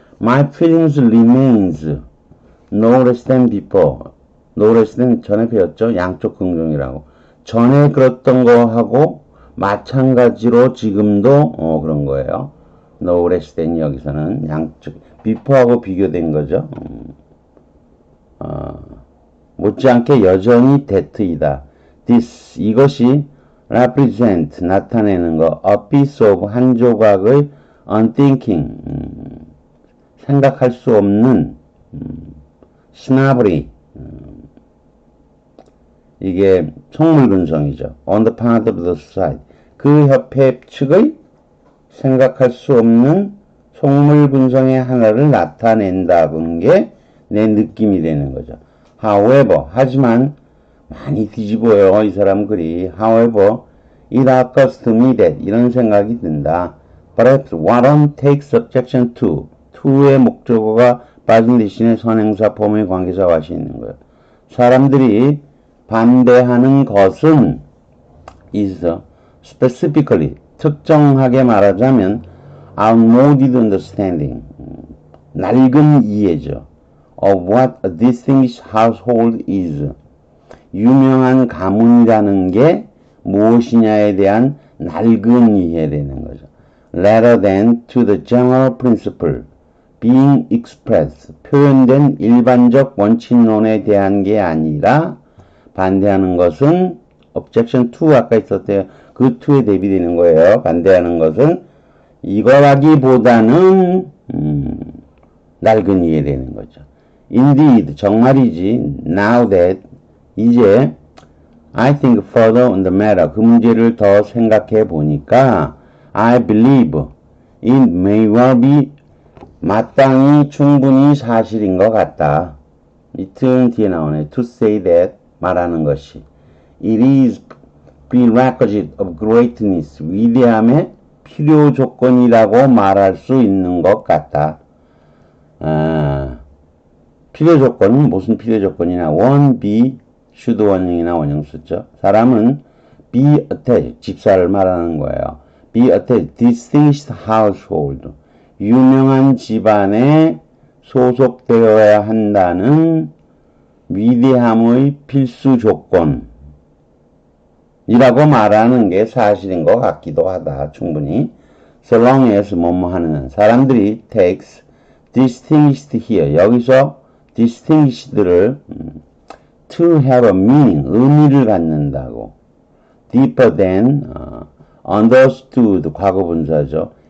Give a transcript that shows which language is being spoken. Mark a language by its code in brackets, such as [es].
[en] My feelings remains no less than before. no less than [ko] 전에 배웠죠. 양쪽 긍정이라고. 전에 그랬던 거하고 마찬가지로 지금도 그런 거예요. no less than 여기서는 양쪽 before하고 비교된 거죠. 못지않게 여전히 that이다. this, 이것이 represent, 나타내는 거, [en] a piece of, [ko] 한 조각의 unthinking, 생각할 수 없는 snobbery, 이게 속물근성이죠. [en] on the part of the society, [ko] 그 협회 측의 생각할 수 없는 속물근성의 하나를 나타낸다는 게 내 느낌이 되는 거죠. However, 하지만 많이 뒤집어요. 이 사람 글이. [en] However, it occurs to me that, [ko] 이런 생각이 든다. [en] Perhaps Warren takes objection to, [ko] to의 목적어가 빠진 대신에 선행사, 범위, 관계사가 와시 있는 거예요. 사람들이 반대하는 것은 is specifically, 특정하게 말하자면 [en] outmoded understanding, [ko] 낡은 이해죠. [en] of what a distinguished household is, [ko] 유명한 가문이라는 게 무엇이냐에 대한 낡은 이해되는 거죠. [en] rather than to the general principle being expressed, [ko] 표현된 일반적 원칙론에 대한 게 아니라 반대하는 것은 [en] objection to, [ko] 아까 있었대요. 그 to에 대비되는 거예요. 반대하는 것은 이거라기보다는 낡은 이해되는 거죠. Indeed, 정말이지. [en] Now that, 이제 I think further on the matter, [ko] 그 문제를 더 생각해 보니까 [en] I believe it may well be, [ko] 마땅히 충분히 사실인 것 같다. 이틀 뒤에 나오네. [en] To say that, [ko] 말하는 것이. [en] It is prerequisite of greatness, [ko] 위대함의 필요 조건이라고 말할 수 있는 것 같다. 필요 조건은 무슨 필요 조건이냐? 원, be, should 원형이나 원형 쓰죠. 사람은 be attached, 집사를 말하는 거예요. [en] be attached, distinguished household, [ko] 유명한 집안에 소속되어야 한다는 위대함의 필수 조건이라고 말하는 게 사실인 것 같기도 하다. 충분히. [en] So long as 뭐뭐 하는 사람들이 takes distinguished here, 여기서 distinguished를 to have a meaning, [ko] 의미를 갖는다고. [en] deeper than, understood, [ko] 과거분사죠.